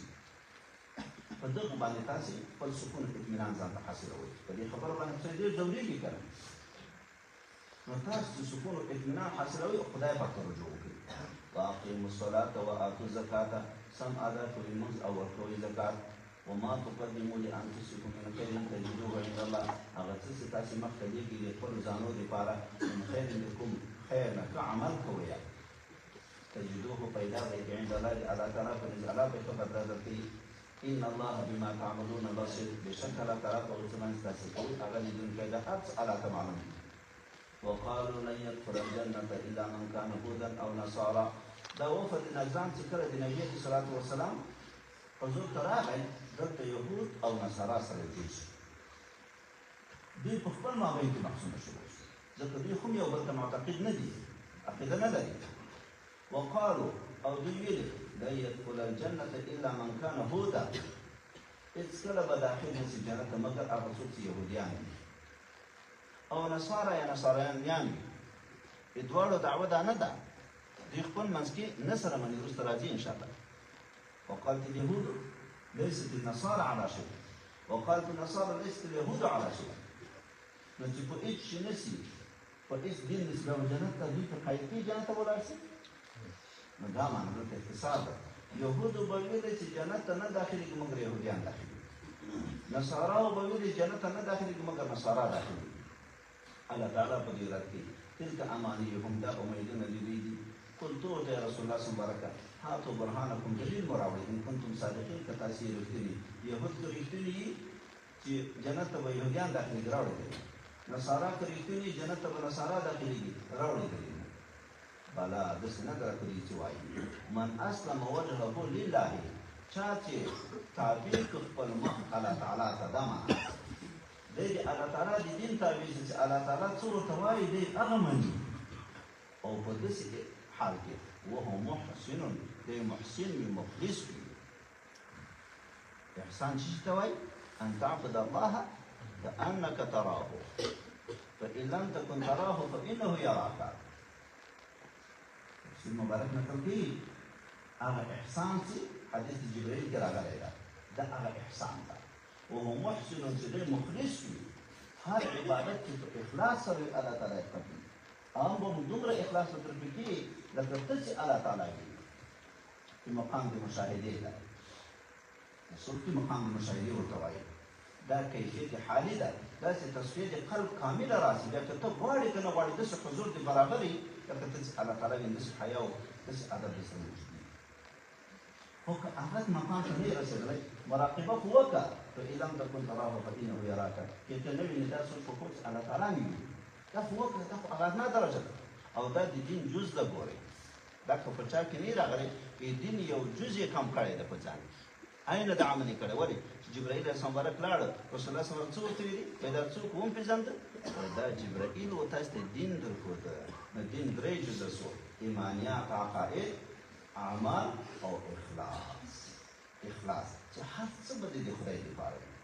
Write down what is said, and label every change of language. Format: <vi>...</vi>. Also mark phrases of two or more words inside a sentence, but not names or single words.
<ps>په دغه باندې تاسې خپل سکون اطمینان ځان ته حاصلوئ. په دې خبره باندې سړی ډېر ځورېږي که نه، نو تاسو د سکون او اطمینان حاصلوئ، خدای پاک ته رجوع وکړئ.</ps> <ar>واقیموا الصلاة وآتوا الزکاة،</ar> <ps>سم ادا کوئ لمونځ او ورکوئ زکات.</ps> <ar>وما تقدموا لانفسکم من خیر تجدوه عند الله،</ar> <ps>هغه څه چې تاسې مخکې لیکي د خپلو ځانو دپاره،</ps> <ar>من خیر</ar> <ps>د کوم خیر نه، ښه عمل کوئ، تجدوه پیدا دی</ps> <ar>عند الله،</ar> <ps>د الله تعالی په نزد الله به ښه بدله درکوي.</ps> <ar>ان الله بما تعملون بصیر،</ar> <ps>بېشک الله تعالی په هغه څه باندې تاسې کوئ هغه لیدونکی ده، هر څه الله ته معلوم دي.</ps> <ar>وقالوا لن يدخل الجنة الا من كان هودا او نصارى،</ar> <ps>دا وفد نجران چې کله د نبي</ps> <ar>علیه الصلاة والسلام</ar> <ps>حضور ته راغی، دلته یهود او نصارا سره جوړ شو. دوی په خپل مابین کې بحثونه شروع شو، ځکه دوی هم یو بل ته معتقد نه دي، عقیده نه لري. وقالوا، او دوی ویلي،</ps> <ar>لن يدخل الجنة الا من كان هودا،</ar> <ps>هېڅکله به داخل نشي جنت ته مګر هغه څوک چې یهودیان وي او نصارا یا نصارایان وي. د دواړو دعوه دا نه ده، دوی خپل منځ کې نه سره مني، وروسته راځي انشاءالله.</ps> <ar>وقالت اليهود ليست النصارى على شيء، وقالت النصارى ليست اليهود على شيء.</ar> <ps>نو چې په هېڅ شي نسي، په هېڅ دین نسي، بیا جنت ته دوی په حقیقي جنت ته ولاړ شي، نو دا معنی دلته اختصار ده. یهودو به ویلې چې جنت ته نه داخلېږي مګر یهودیان داخلېږي، نصاراو به ویلې جنت ته نه داخلېږي مګر نصارا داخلېږي. الله تعالی په دې رد کوي،</ps> <ar>تلک امانیهم،</ar> <ps>دا امیدونه د دوی دي. قل تو ورته یا رسول الله مبارکه،</ps> <ar>هاتوا برهانکم،</ar> <ps>دلیل مو راوړئ،</ps> <ar>ان کنتم صادقین،</ar> <ps>که تاسې یې رښتیني. یهود که رښتیني یي چې جنت ته به یهودیان داخلېږي، راوړئ دلیل. نصارا که رښتیني یي جنت ته به نصارا داخلېږي، راوړئ دلیل. بلا داسې نه ده که دوی چې وایي</ps> <ar>من اسلم وجهه لله،</ar> <ps>چا چې تابع کړ خپل مخ الله تعالی ته، دا معنی دی د الله تعالی د دین تابع شي چې الله تعالی څه ورته وایي دی هغه مني، او په داسې حال کې</ps> <ar>وهو محسن،</ar> <ps>دی محسن وي، مخلص وي. احسان څه ته وایي؟</ps> <ar>ان تعبد الله كأنك تراه فإن لم تكن تراه فإنه يراك.</ar> <ps>تفسیر مبارک نقل کوي هغه احسان چې حدیث د جبرائیل کې راغلی ده، دا هغه احسان ده.</ps> <ar>وهو محسن،</ar> <ps>چې دی مخلص وي، هر عبادت چې په اخلاص سره وي الله تعالی یې قبلوي. هم به مو دومره اخلاص ورته پرې کېږي لکه ته چې الله تعالی وي. چې مقام د مشاهدې ده، څوک چې مقام د مشاهدې ورته وایي، دا کیفیت حالي ده، داسې تصفیه د قلب کامله راسي. بیا که ته غواړې که نه غواړې، داسې حضور دې برابر وي لکه ته چې الله تعالی وي، داسې حیا او داسې ادب دې سره موجود وي. خو که هغه مقام ته نه یې رسېدلی، مراقبه خو وکړه،</ps> <ar>فإن لم تكن تراه فإنه يراك،</ar> <ps>که ته نه وینې دا څوک خو چې الله تعالی مې وي، دا خو وکړه، دا خو اغېزناک درجه ده. او دا د دین جز ده. ګورئ دا که په چا کې نه راغلی، دین یو جز یې کم کړی ده په ځان کې، عین د عملي کړی ولې چې جبرائیل</ps> <ar>علیه السلام</ar> <ps>مبارک لاړ رسول الله</ps> <ar>صلی الله علیه وسلم</ar> <ps>څه ورته ویلي وایي دا څوک وپېژانده دا جبرائیل و تاسو ته دین درښوده نو دین درې جزه سو ایمانیات عقاید اعمال او اخلاص چې هر څه به د خدای لپاره</ps>